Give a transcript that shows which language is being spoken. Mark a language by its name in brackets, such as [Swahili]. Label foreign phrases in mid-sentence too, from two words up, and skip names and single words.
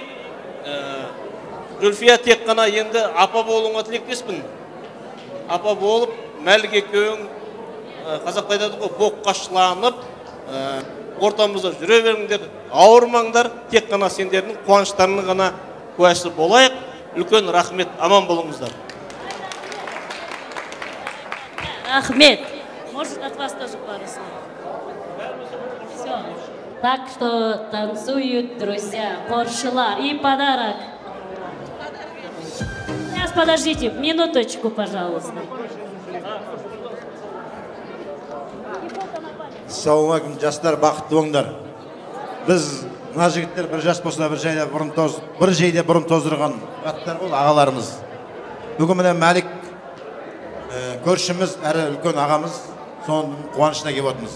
[Kazakh] Зүлфия тек қана енді апа болуыңа тілектеспін. Апа болып, Мәлік екеуің қазақта айтады ғой, боққашланып, ортамызда жүре беріңдер, ауырмаңдар, тек қана сендердің қуаныштарының ғана куәсі болайық. Үлкен рахмет, аман болыңыздар. [Russian] Ахмед, может от вас тоже пару слов? Все. Так что танцуют, друзья, поршилар. И подарок. Сейчас, подождите, минуточку, пожалуйста. [Kazakh] Ассалаумалейкум, жастар, бақытты болыңдар. Біз мына жігіттер бір жас болса бір жейде бұрын тоздырған браттар бол, ағаларымыз. Бүгін міне Мәлік көршіміз, әрі үлкен ағамыз, соның қуанышына келіп отырмыз.